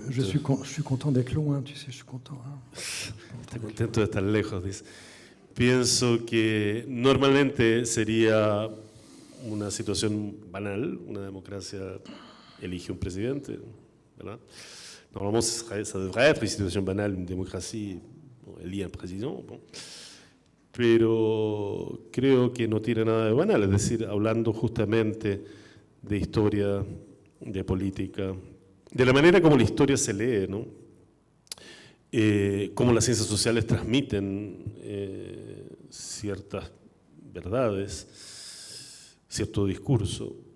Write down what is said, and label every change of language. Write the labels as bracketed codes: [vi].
[fr] Je suis content d'être loin, tu sais, je suis content. Hein. [es] Está contento de estar lejos, dice. Pienso que normalmente sería una situación banal, una democracia elige un presidente, ¿verdad? [fr] Normalement, ça devrait être une situation banale, une démocratie elige un président. Bon. [es] Pero creo que no tiene nada de banal, es decir, hablando justamente de historia, de política, de la manera como la historia se lee, ¿no? Cómo las ciencias sociales transmiten ciertas verdades, cierto discurso.